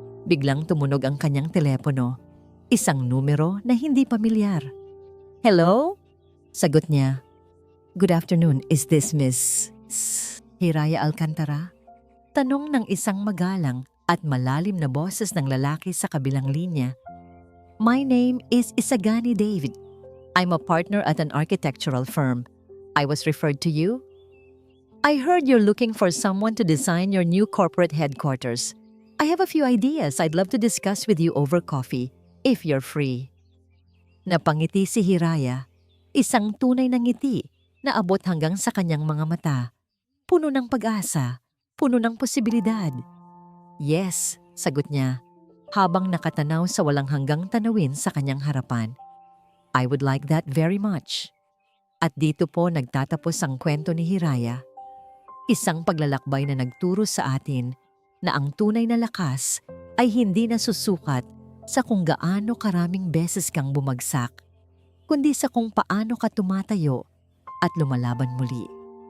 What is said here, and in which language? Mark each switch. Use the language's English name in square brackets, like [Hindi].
[Filipino] Biglang tumunog ang kanyang telepono, isang numero na hindi pamilyar. [English] "Hello?" [Filipino] Sagot niya. [English] "Good afternoon, is this Miss Hiraya Alcantara?" [Filipino] Tanong ng isang magalang at malalim na boses ng lalaki sa kabilang linya. [English] "My name is Isagani David. I'm a partner at an architectural firm. I was referred to you. I heard you're looking for someone to design your new corporate headquarters. I have a few ideas I'd love to discuss with you over coffee, if you're free." [Filipino] Napangiti si Hiraya, isang tunay na ngiti na abot hanggang sa kanyang mga mata. Puno ng pag-asa, puno ng posibilidad. "Yes," sagot niya, habang nakatanaw sa walang hanggang tanawin sa kanyang harapan. [English] "I would like that very much." [Filipino] At dito po nagtatapos ang kwento ni Hiraya. Isang paglalakbay na nagturo sa atin na ang tunay na lakas ay hindi nasusukat sa kung gaano karaming beses kang bumagsak, kundi sa kung paano ka tumatayo at lumalaban muli.